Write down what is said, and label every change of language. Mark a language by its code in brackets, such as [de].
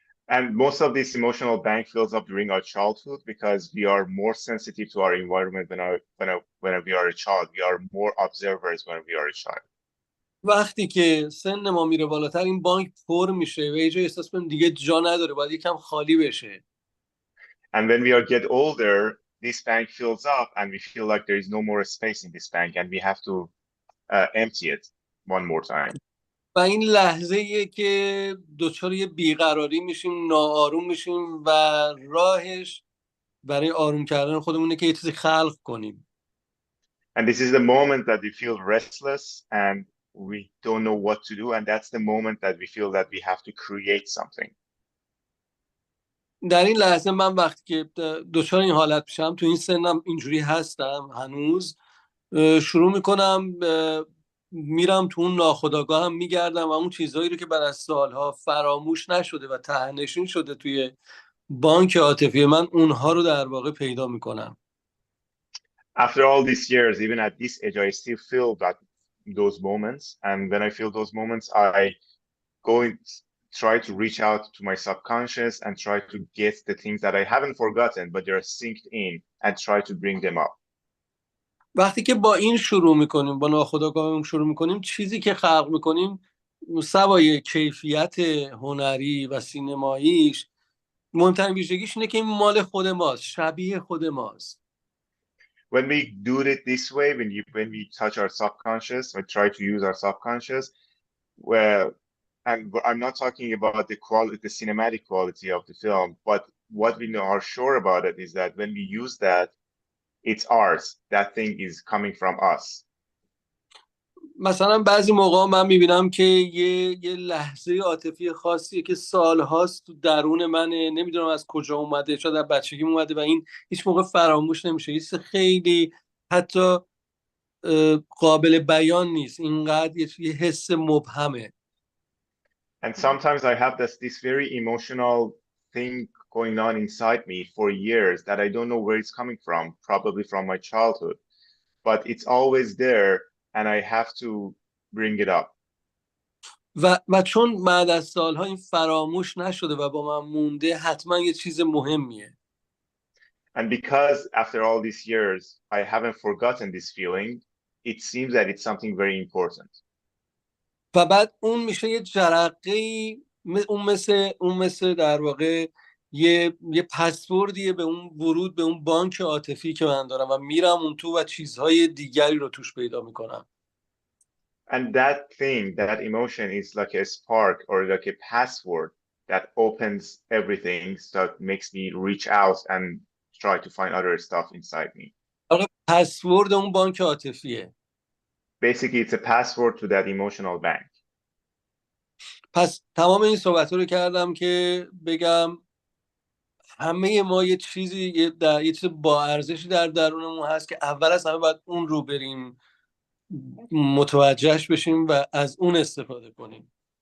[en] And most of this emotional bank fills up during our childhood because we are more sensitive to our environment when we are a child. We are more observers when we are a child. [fa] وقتی که سن ما میره بالاتر این بانک پر میشه و یه جای احساس کنیم دیگه جا نداره، باید یکم خالی بشه. [en] And when we get older, this bank fills up and we feel like there is no more space in this bank and we have to empty it one more time. [fa] و این لحظه‌ایه که دچار یه بیقراری میشیم، ناآروم میشیم و راهش برای آروم کردن خودمونه که یه چیزی خلق کنیم. [en] And this is the moment that we feel restless and we don't know what to do, and that's the moment that we feel that we have to create something. [fa] در این لحظه من وقتی که دچار این حالت میشم، تو این سنم اینجوری هستم هنوز، شروع میکنم میرم تو اون ناخودآگاهم میگردم و اون چیزهایی رو که بعد از سالها فراموش نشده و ته‌نشین شده توی بانک عاطفی من، اونها رو در واقع پیدا میکنم. [en] After all these years, even at this age, I still feel those moments. And when I feel those moments, I go and try to reach out to my subconscious and try to get the things that I haven't forgotten, but they're synced in, and try to bring them up. [fa] وقتی که با این شروع میکنیم، با ناخودآگاهمون شروع میکنیم، چیزی که خلق میکنیم سوای کیفیت هنری و سینماییش، مهمترین ویژگیش اینه که این مال خود ماست، شبیه خود ماست. [en] When we do it this way, when we touch our subconscious, we try to use our subconscious, well, and I'm not talking about the quality, the cinematic quality of the film, but what we are sure about it is that when we use that, it's ours. That thing is coming from us. [fa] مثلا بعضی موقع من میبینم که یه لحظه عاطفی خاصیه که سالهاست تو درون منه، نمیدونم از کجا اومده، شاید در بچگی اومده و این هیچ موقع فراموش نمیشه. یه چیز خیلی حتی قابل بیان نیست، اینقدر یه حس مبهمه. [en] And sometimes I have this very emotional thing going on inside me for years that I don't know where it's coming from, probably from my childhood, but it's always there and I have to bring it up. [fa] و چون بعد از سالها این فراموش نشده و با من مونده، حتما یه چیز مهمیه. [en] And because after all these years I haven't forgotten this feeling, it seems that it's something very important. [fa] و بعد اون میشه یه جرقه‌ای، اون مثل در واقع یه پسوردیه به اون ورود به اون بانک عاطفی که من دارم و میرم اون تو و چیزهای دیگری رو توش پیدا میکنم. [en] And that thing, that emotion is like a spark or like a password that opens everything, so it makes me reach out and try to find other stuff inside me. [fa] پسورد اون بانک عاطفیه. [en] Basically, it's a password to that emotional bank. [fa] پس تمام این صحبت رو کردم که بگم همه ما یه چیزی یه چیز با ارزشی در درونمون هست که اول از همه باید اون رو بریم متوجهش بشیم و از اون استفاده کنیم.